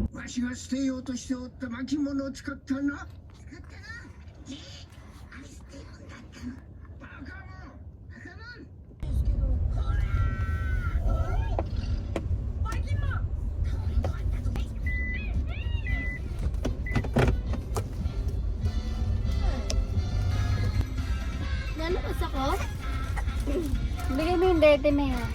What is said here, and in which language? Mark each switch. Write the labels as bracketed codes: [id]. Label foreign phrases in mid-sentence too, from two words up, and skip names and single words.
[ja] しが捨てようとしておった巻物を使ったな。バカもん。 [tl] Nalakas ako? Bigay mo yung dete mo yun.